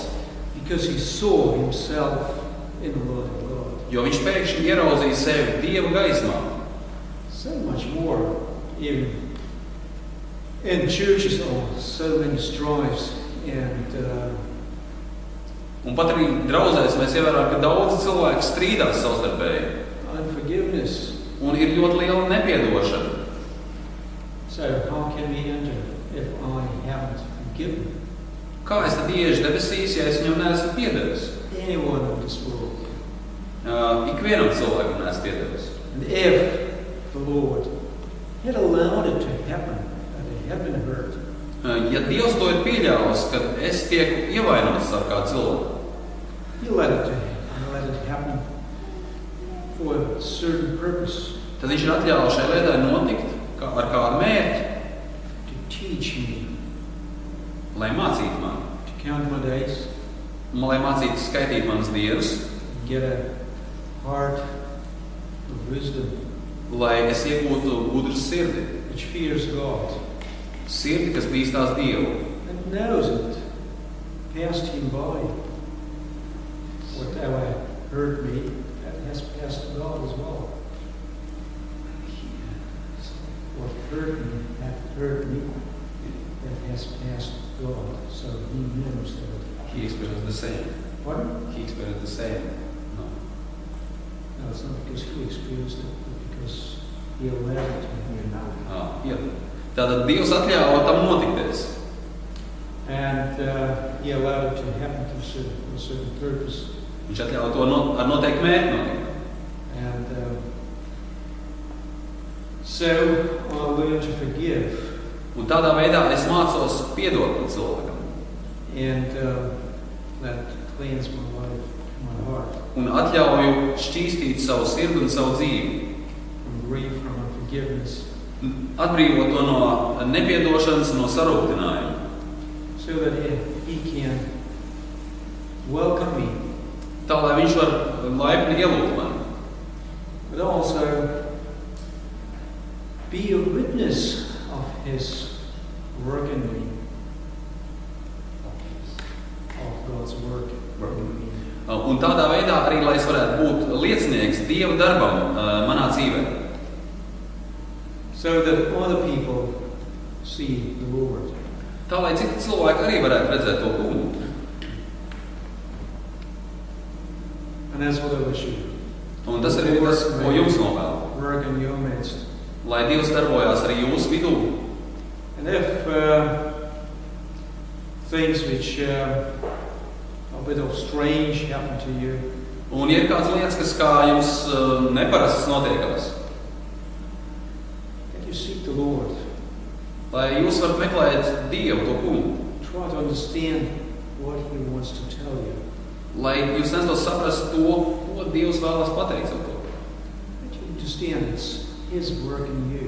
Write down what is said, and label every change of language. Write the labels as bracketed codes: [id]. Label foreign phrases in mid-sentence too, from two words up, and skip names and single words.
[en] Because he saw himself in the Lord of God. [lv] jo viņš pēkšņi ieraudzīja sevi Dieva gaismā. [en] So much more. Even in churches are so many strifes and [lv] Un pat arī draudzēs mēs ievērām, ka daudz cilvēku strīdās savstarpēji. [en] unforgiveness. [lv] Un ir ļoti liela nepiedošana. [en] So how can we enter if I haven't forgiven [lv] Kā es tad iešu debesīs, ja es viņam neesmu piedevis? [en] anyone of this world? [lv] Ikvienam cilvēkam neesmu piedevis. [en] And if the Lord had allowed it to happen, that it had been hurt, [lv] Ja Dievs to ir pieļāvis, kad es tieku ievainots ar kādu cilvēku, [en] He let it happen for a certain purpose, [lv] tad viņš ir atļāvis šai lietai notikt ar kādu mērķi, [en] to teach me [lv] lai mācītu mani, [en] to count my days, [lv] lai mācītu skaitīt manas dienas, [en] get a heart of wisdom, [lv] lai es iegūtu gudru sirdi, [en] which fears God, [lv] sirdi, kas bīstās Dievu, [en] and knows it, passed him by. Whatever hurt me, that has passed God as well. What hurt me, that hurt me. He experienced the same. Pardon? He experienced the same. No. No, it's not because he experienced it, but because he allowed it to happen. [lv] Jā. Tātad Dievs atļāva tam notikties. [en] And he allowed it to happen for a certain purpose. [lv] Viņš atļāva to ar noteiktu mērķi notikt. [en] And so I learned to forgive. [lv] Un tādā veidā es mācos piedot cilvēkam. [en] And let cleanse my life, my heart. [lv] Un atļauju šķīstīt savu sirdi un savu dzīvi. [en] From grief, from unforgiveness. [lv] Atbrīvot to no nepiedošanas, no sarūktinājuma. [en] So that he can welcome me. [lv] Tā, lai viņš var laipni ielūgt mani. [en] But also be a witness of his work in me. Of God's work in me. [lv] Un tādā veidā arī, lai es varētu būt liecinieks Dieva darbam manā dzīvē. [en] So that other people see the Lord. [lv] Tā, lai citi cilvēki arī varētu redzēt to kungu. [en] And that's what I wish you. [lv] Un tas arī ir tas, ko jums novēlu. [en] Work in your midst. [lv] Lai Dievs darbojās arī jūsu vidū. [en] And if things which are a bit of strange happen to you, [lv] Un ja ir kāds lietas, kas kā jums neparastas notiekās, [en] that you seek the Lord. [lv] lai jūs varat meklēt Dievu, to kungu. [en] Try to understand what he wants to tell you. [lv] Lai jūs censtos saprast to, ko Dievs vēlas pateikt ar to. [en] That you understand it's his work in you.